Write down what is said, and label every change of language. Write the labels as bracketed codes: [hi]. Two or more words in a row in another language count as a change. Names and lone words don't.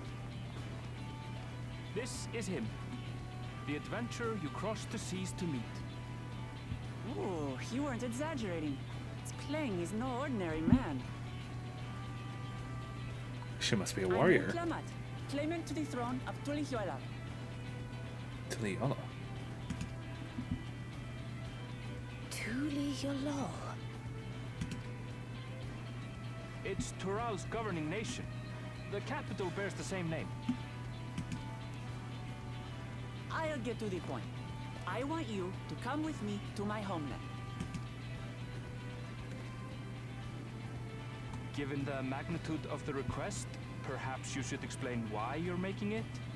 [en] This is him. The adventurer you crossed the seas to meet. Ooh, you weren't exaggerating. It's plain he's no ordinary man. She must be a warrior. I'm Clamat, claimant to the throne of Tulihuela. Tuliyola. Tuliyola. It's Tural's governing nation. The capital bears the same name. I'll get to the point. I want you to come with me to my homeland. Given the magnitude of the request, perhaps you should explain why you're making it?